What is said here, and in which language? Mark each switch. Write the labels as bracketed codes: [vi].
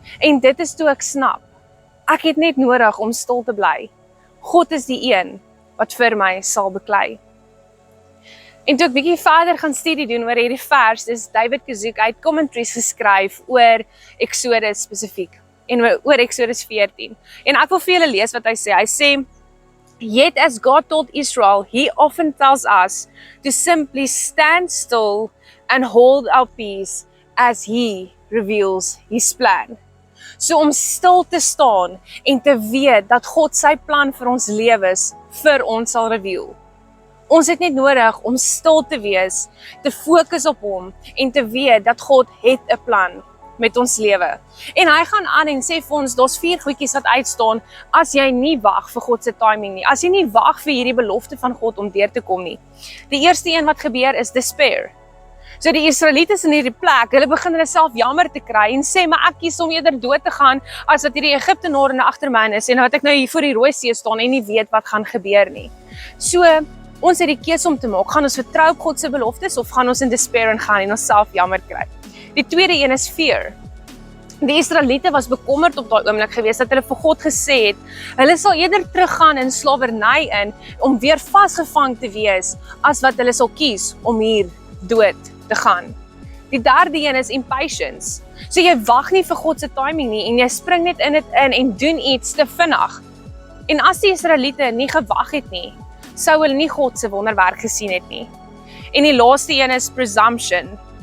[af] En dit is toe ek snap, ek het net nodig om stil te bly. God is die een wat vir my sal beklei. En toe ek bietjie verder gaan studie doen oor hierdie vers, is David Kazook uit commentaries geskryf oor Exodus spesifiek en oor Exodus 14. En ek wil vir julle lees wat hy sê. Hy sê, [en] yet as God told Israel, he often tells us to simply stand still and hold our peace as he reveals his plan. [af] So om stil te staan en te weet dat God sy plan vir ons lewens vir ons sal reveal. Ons het net nodig om stil te wees, te fokus op hom en te weet dat God het 'n plan met ons lewe. En hy gaan aan en sê vir ons, daar's 4 goedjies wat uitstaan as jy nie wag vir God se timing nie, as jy nie wag vir hierdie belofte van God om deur te kom nie. Die eerste een wat gebeur is despair. So die Israeliete in hierdie plek, hulle begin hulle self jammer te kry en sê, maar ek kies om eerder dood te gaan as wat hierdie Egiptenare nou agter my is en wat ek nou hier voor die Rooi See staan en nie weet wat gaan gebeur nie. So ons het die keuse om te maak, gaan ons vertrou op God se beloftes of gaan ons in despair ingaan en ons self jammer kry? Die tweede een is fear. Die Israeliete was bekommerd op daai oomblik geweest dat hulle vir God gesê het, hulle sal eerder teruggaan in slawerny in om weer vasgevang te wees as wat hulle sal kies om hier dood te gaan. Die derde een is impatience. So jy wag nie vir God se timing nie en jy spring net in dit in en doen iets te vinnig. En as die Israeliete nie gewag het nie, sou hulle nie God se wonderwerk gesien het nie. En die laaste een is presumption.